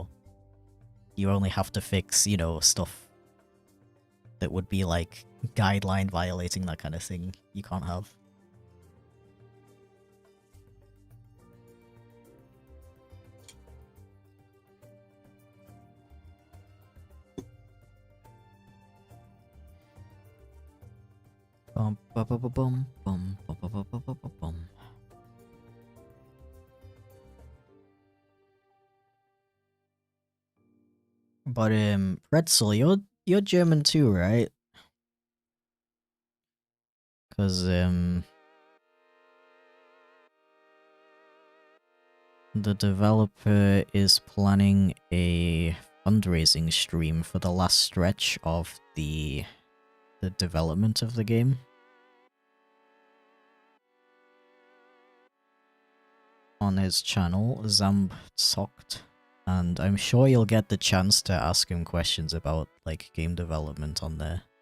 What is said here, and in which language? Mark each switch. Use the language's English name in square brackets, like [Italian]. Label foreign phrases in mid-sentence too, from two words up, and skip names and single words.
[English] You only have to fix, you know, stuff that would be like guideline violating, that kind of thing you can't have. Bum, ba, ba, ba, bum, bum, ba, ba, ba, ba, ba, ba, bum. But Pretzel, you're German too, right? Cause the developer is planning a fundraising stream for the last stretch of the development of the game on his channel, Zambzokt, and I'm sure you'll get the chance to ask him questions about like game development on there.